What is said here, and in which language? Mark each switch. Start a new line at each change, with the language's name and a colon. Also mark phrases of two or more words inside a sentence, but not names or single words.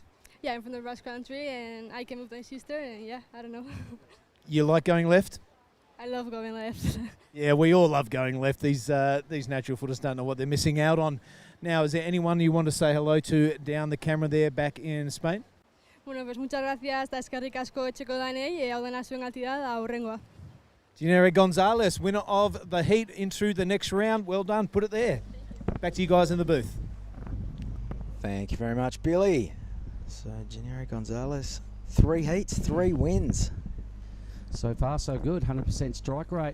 English: Yeah, I'm from the Basque Country, and I came with my sister, and yeah, I don't know. You like going left? I love going left. Yeah, we all love going left. These natural footers don't know what they're missing out on. Now, is there anyone you want to say hello to down the camera there back in Spain?
Spanish: Bueno, pues muchas gracias,
Basque: eta eskerrik asko etxeko danei, hau dena zuen gatia da aurrengoa.
English: Janire Gonzalez, winner of the heat into the next round. Well done, put it there. Back to you guys in the booth. Thank you very much, Billy. So, Janire Gonzalez, 3 heats, 3 wins. So far, so good. 100% strike rate.